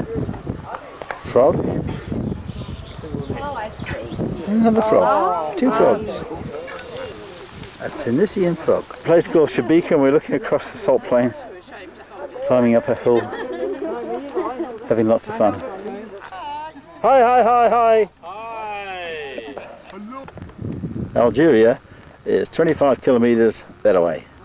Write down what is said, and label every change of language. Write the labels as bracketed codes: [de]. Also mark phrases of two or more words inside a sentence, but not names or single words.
[en] Frog? Oh, I see. Another frog. Two frogs. A Tunisian frog. A place called Shabika, and we're looking across the salt plains, climbing up a hill, having lots of fun. Hi, hi, hi, hi! Hi! Algeria is 25 kilometres that away.